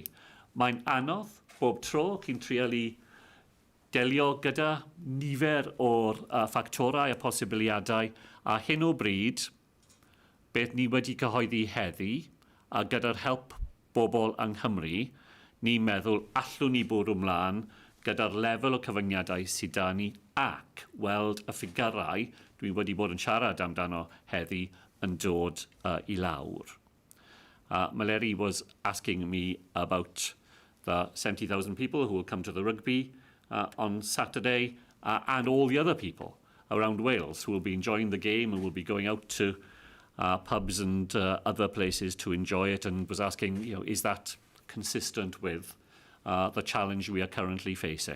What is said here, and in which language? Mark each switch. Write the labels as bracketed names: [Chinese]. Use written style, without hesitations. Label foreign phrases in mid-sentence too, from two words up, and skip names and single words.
[Welsh] Mae'n anodd bob tro chi'n trial i delio gyda nifer o'r ffactorau a posibiliadau, a hyn o bryd, beth ni wedi cyhoeddi heddi, a gyda'r help bobl yng Nghymru, ni'n meddwl allwn ni bod ymlaen gyda'r lefel o cyfyngiadau sydd da ni ac weld y ffigurau dwi wedi bod yn siarad amdano heddi yn dod I lawr. [English] Maleri was asking me about the 70,000 people who will come to the rugby on Saturday and all the other people around Wales who will be enjoying the game and will be going out to pubs and other places to enjoy it, and was asking, is that consistent with the challenge we are currently facing?